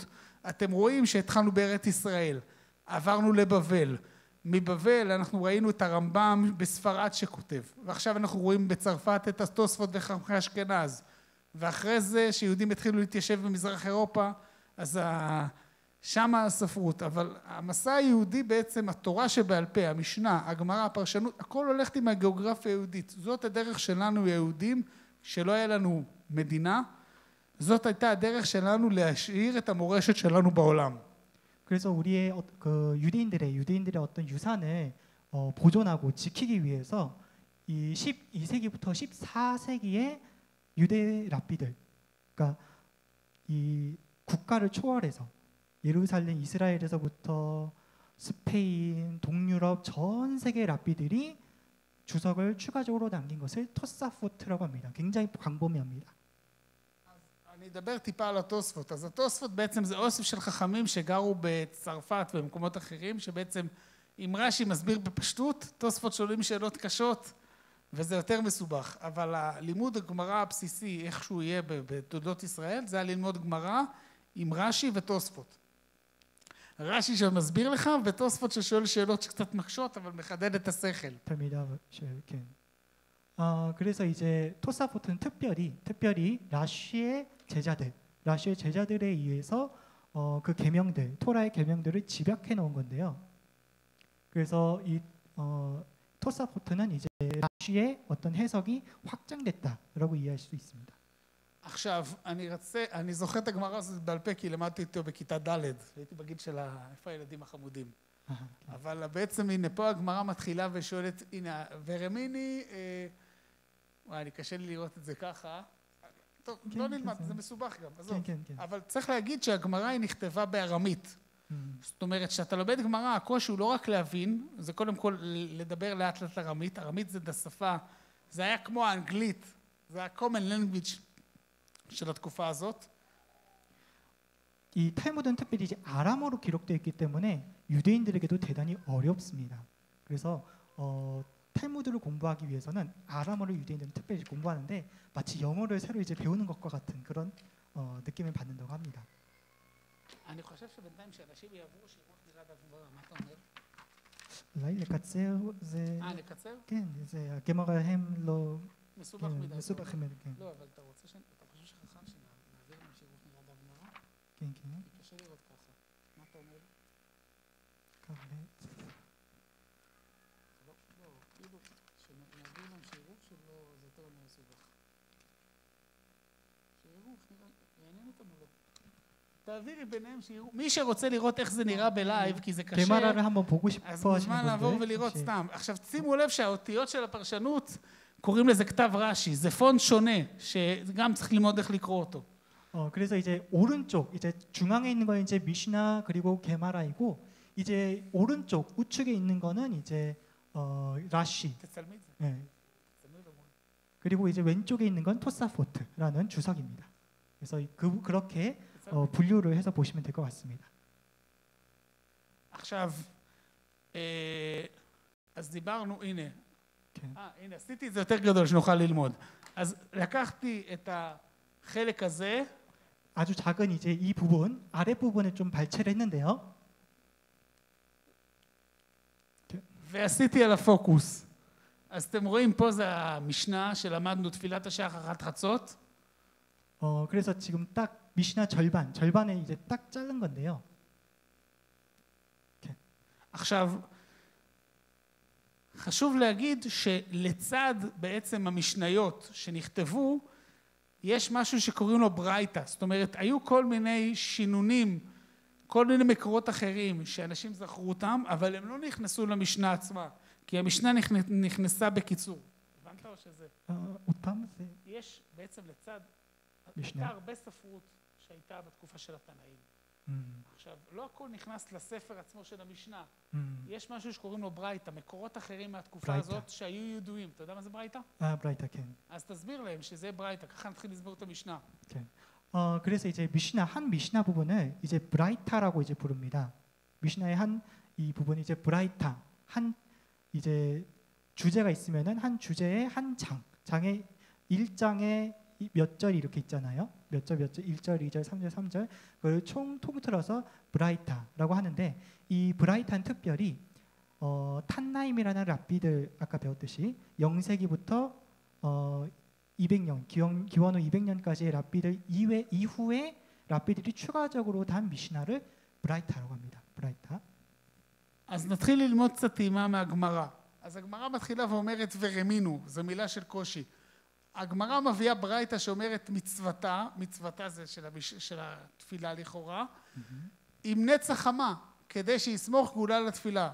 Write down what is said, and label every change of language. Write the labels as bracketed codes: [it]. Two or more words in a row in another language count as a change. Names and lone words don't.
[he] אתם רואים שהתחלנו בארץ ישראל, עברנו לבבל, מבבל אנחנו ראינו את הרמב"ם בספרד שכותב, ועכשיו אנחנו רואים בצרפת את התוספות וחכמי אשכנז, ואחרי זה שיהודים התחילו להתיישב במזרח אירופה, אז שם הספרות. אבל המסע היהודי בעצם, התורה שבעל פה, המשנה, הגמרא, הפרשנות, הכל הולכת עם הגיאוגרפיה היהודית. זאת הדרך שלנו היהודים, שלא היה לנו מדינה, זאת הייתה הדרך שלנו להשאיר את המורשת שלנו בעולם. [ko] 그래서 우리의 그 유대인들의 어떤 유산을 보존하고 지키기 위해서 이 12세기부터 14세기의 유대 랍비들, 그러니까 이 국가를 초월해서 예루살렘, 이스라엘에서부터 스페인, 동유럽 전 세계 랍비들이 주석을 추가적으로 남긴 것을 토사포트라고 합니다. 굉장히 광범위합니다. [he] אני אדבר טיפה על התוספות. אז התוספות בעצם זה אוסף של חכמים שגרו בצרפת ובמקומות אחרים, שבעצם אם רש"י מסביר בפשטות, תוספות שואלים שאלות קשות, וזה יותר מסובך. אבל הלימוד הגמרא הבסיסי, איך שהוא יהיה בתולדות ישראל, זה ללמוד גמרא עם רש"י ותוספות. רש"י שמסביר לך, ותוספות ששואל שאלות שקצת מקשות, אבל מחדד את השכל. [ko] 됩니다. כן. 그래서 이제 토사포트는 특별히 라쉬의 제자들에 의해서 그 계명들, 토라의 계명들을 집약해 놓은 건데요. 그래서 이 토사포트는 이제 라쉬의 어떤 해석이 확장됐다라고 이해할 수 있습니다. [he] עכשיו, אני זוכר את הגמרא הזאת בעל פה, כי למדתי איתו בכיתה ד', הייתי בגיל של איפה הילדים החמודים. אבל בעצם הנה פה הגמרא מתחילה ושואלת, הנה, ורמיני, וואי, אני קשה לי לראות את זה ככה. טוב, לא נלמד, זה מסובך גם, עזוב. אבל צריך להגיד שהגמרא היא נכתבה בארמית. זאת אומרת, שאתה לומד גמרא, הקושי הוא לא רק להבין, זה קודם כל לדבר לאט לאט ארמית. ארמית זה שפה, זה היה כמו האנגלית, זה ה- [en] common language [he] של התקופה הזאת. [ko] 이 탈무드는 특별히 이제 아람어로 기록되어 있기 때문에 유대인들에게도 대단히 어렵습니다. 그래서 탈무드를 공부하기 위해서는 아람어를 유대인들은 특별히 공부하는데 마치 영어를 새로 이제 배우는 것과 같은 그런 느낌을 받는다고 합니다. [he] אני חושב שבינתיים שאנשים יעברו שירות נראה בגמרא, מה אתה אומר? אולי לקצר זה... לקצר? כן, זה הגמרא הם לא... מסובך מדי. מסובך מדי, כן. לא, אבל אתה רוצה אתה חושב שחכם שנעביר להם שירות נראה בגמרא? כן, כן. קשה לראות ככה. מה אתה אומר? לא, כאילו, שנעביר להם שירות שלו, זה יותר מסובך. שיראו, יעניין אותם או לא? תעבירי ביניהם שיראו. מי שרוצה לראות איך זה נראה בלייב, כי זה קשה, [ko] 대마라를 한번 보고 싶어 [he] אז [ko] 하시는 [he] מוזמן לעבור [ko] 분들 [he] ולראות [ko] 혹시 [he] סתם. עכשיו, שימו לב שהאותיות של הפרשנות, קוראים לזה כתב רש"י. זה פונט שונה, שגם צריך ללמוד איך לקרוא אותו. [ko] 그래서 이제 오른쪽 이제 중앙에 있는 건 이제 미시나 그리고 게마라이고 이제 오른쪽 우측에 있는 거는 이제 라쉬. [he] תצלמי את זה. [ko] 네. [he] תצלמי לו. [ko] 그리고 이제 왼쪽에 있는 건 토사포트라는 주석입니다. 그래서 그렇게 분류를 해서 보시면 될 것 같습니다. [he] עכשיו, אז דיברנו, הנה. כן. הנה, עשיתי את זה יותר גדול שנוכל ללמוד. אז לקחתי את החלק הזה. [ko] 아주 작은 이제 이 부분 아래 부분을 좀 발췌를 했는데요. [he] ועשיתי על הפוקוס. אז אתם רואים פה זה המשנה שלמדנו תפילת השחר עד חצות. [ko] 그래서 지금 딱 미시나 절반에 이제 딱 자른 건데요. [he] עכשיו, חשוב להגיד שלצד בעצם המשניות שנכתבו, יש משהו שקוראים לו ברייתא. זאת אומרת, היו כל מיני שינונים, כל מיני מקורות אחרים שאנשים זכרו אותם, אבל הם לא נכנסו למשנה עצמה, כי המשנה נכנסה בקיצור. הבנת או שזה? עוד פעם זה יש בעצם לצד, משנה. הייתה הרבה ספרות שהייתה בתקופה של התנאים. עכשיו, לא הכל נכנס לספר עצמו של המשנה. יש משהו שקוראים לו ברייתא, מקורות אחרים מהתקופה ברייתא. הזאת שהיו ידועים. אתה יודע מה זה ברייתא? [ko] 브라이타 כן. [he] אז תסביר להם שזה ברייתא, ככה נתחיל לסבור את המשנה. כן. [ko] 그래서 이제 한 미시나 부분을 이제 브라이타라고 이제 부릅니다. 미시나의 한 이 부분이 이제 브라이타, 한 이제 주제가 있으면은 한 주제에 한 장에 1장에 몇 절이 이렇게 있잖아요. 몇 절, 1절, 2절, 3절, 3절. 그걸 총 통틀어서 브라이타라고 하는데 이 브라이타는 특별히 탄나임이라는 랍비들 아까 배웠듯이 영세기부터 200년, 기원 후 200년까지의 랍비들 이후에 랍비들이 추가적으로 단 미시나를 브라이타라고 합니다. 브라이타. [he] אז נתחיל ללמוד קצת טעימה מהגמרא. אז הגמרא מתחילה ואומרת ורמינו, זו מילה של קושי. הגמרא מביאה ברייתא שאומרת מצוותה זה של התפילה לכאורה, עם נצח חמה, כדי שיסמוך גאולה לתפילה.